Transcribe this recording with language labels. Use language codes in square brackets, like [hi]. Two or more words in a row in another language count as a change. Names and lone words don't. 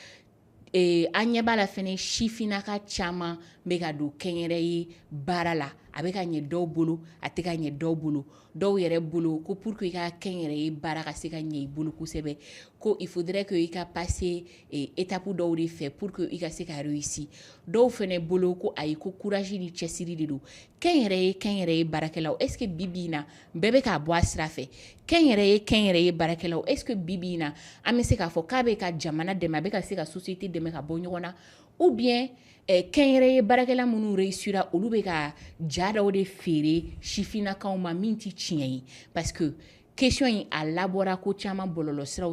[bm] an ɲɛ b'a la fɛnɛ sifinnaka caman bɛ ka don kɛnyɛrɛye baara la a bɛ ka ɲɛ dɔw bolo a tɛ ka ɲɛ dɔw bolo dɔw yɛrɛ bolo ko [fr] pour que [bm] i ka kɛnyɛrɛye baara ka se ka ɲɛ i bolo kosɛbɛ ko [fr] il faudrait que [bm] i ka [fr] passer étape [bm] dɔw de fɛ [fr] pour que [bm] i ka se ka réussir dɔw fɛnɛ bolo ko ayi ko courage ni cɛsiri de don kɛnyɛrɛye baarakɛlaw [fr] est ce que [bm] bi na bɛɛ bɛ k'a bɔ a sira fɛ kɛnyɛrɛye baarakɛlaw [fr] est ce que [bm] bi na an bɛ se k'a fɔ k'a bɛ ka jamana dɛmɛ a bɛ ka se ka société dɛmɛ ka bɔ ɲɔgɔn na [fr] ou bien [bm] kɛnyɛrɛye baarakɛla minnu réussira olu bɛ ka ja dɔw de feere sifinnakaw ma min tɛ tiɲɛ ye [fr] parce que [bm] question in a labɔra ko caman bɔlɔlɔsiraw